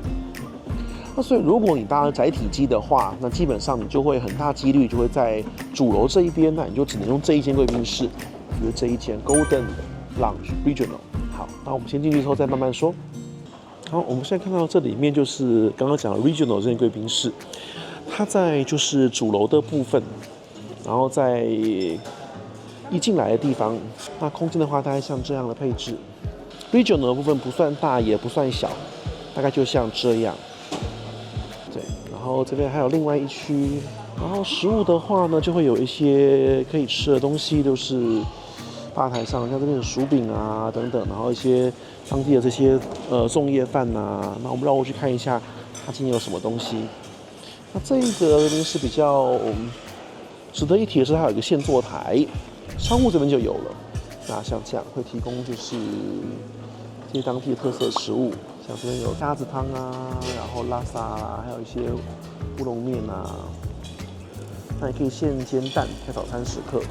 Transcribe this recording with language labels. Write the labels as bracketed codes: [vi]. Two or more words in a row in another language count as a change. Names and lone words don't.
[zh] 那所以如果你搭了載體機的話，那基本上你就會很大幾率就會在主樓這一邊，那你就只能用這一間貴賓室，就是這一間 Golden Lounge Regional。好，那我們先進去之後再慢慢說。好，我們現在看到這裡面就是剛剛講的 Regional 這間貴賓室，它在就是主樓的部分，然後在一進來的地方，那空間的話大概像這樣的配置。Regional 的部分不算大也不算小，大概就像這樣。对，然後這邊還有另外一區，然後食物的話呢，就會有一些可以吃的東西，就是吧台上，像這邊的薯餅啊等等，然後一些當地的這些粽葉飯啊。那我們繞過去看一下，它今天有什麼東西。那這一個呢是比較值得一提的是，它有一個現做台，商務這邊就有了。那像這樣會提供就是這些當地的特色食物。像這邊有蝦子湯啊，然後拉薩啦，還有一些烏龍麵啊。那也可以現煎蛋，開早餐時刻。